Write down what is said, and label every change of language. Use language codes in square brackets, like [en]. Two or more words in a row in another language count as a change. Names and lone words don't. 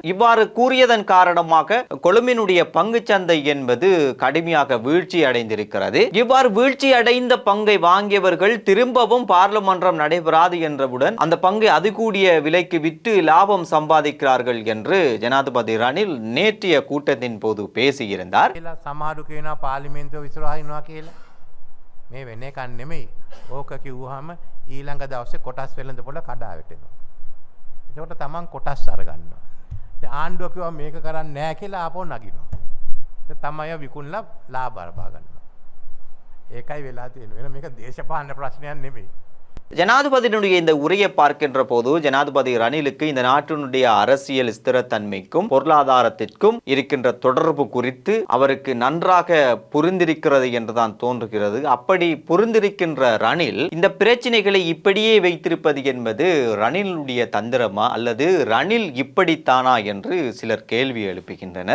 [ta] இவ்வாறு கூறியதன் காரணமாக கொழும்பினுடைய பங்கு சந்தை என்பது கடுமையாக வீழ்ச்சி அடைந்திருக்கிறது. இவ்வாறு வீழ்ச்சி அடைந்த பங்கை வாங்கியவர்கள் திரும்பவும் பாராளுமன்றம் நடைபெறாது என்றவுடன் அந்த பங்கை அதிகூடிய விலைக்கு விற்று லாபம் சம்பாதிக்கிறார்கள் என்று ஜனாதிபதி ரணில் நேற்றைய கூட்டத்தின் போது பேசியிருந்தார். [si] සමහරු කියනවා පාර්ලිමේන්තුව විසිරවා ඉන්නවා කියලා. මේ වෙන්නේ කන් නෙමෙයි. ඕක කිව්වහම ඊළඟ දවසේ කොටස් වෙළඳ පොළ කඩා වැටෙනවා. එතකොට තමන් කොටස් අරගන්නවා. ඉතින් ආණ්ඩුව කිව්වා මේක කරන්නේ නැහැ කියලා ආපහු නගිනවා. ඉතින් තමයි විකුණලා ලාභ අරපා ගන්නවා. ඒකයි වෙලා තියෙන්නේ. වෙන මේක දේශපාලන ප්‍රශ්නයක් නෙමෙයි. [ta] ஜனாதிபதியினுடைய இந்த உரையை பார்க்கின்ற போது ஜனாதிபதி ரணிலுக்கு இந்த நாட்டினுடைய அரசியல் ஸ்திரத்தன்மைக்கும் பொருளாதாரத்திற்கும் இருக்கின்ற தொடர்பு குறித்து அவருக்கு நன்றாக புரிந்திருக்கிறது என்றுதான் தோன்றுகிறது. அப்படி புரிந்திருக்கின்ற ரணில் இந்த பிரச்சனைகளை இப்படியே வைத்திருப்பது என்பது ரணிலுடைய தந்திரமா அல்லது ரணில் இப்படித்தானா என்று சிலர் கேள்வி எழுப்புகின்றனர்.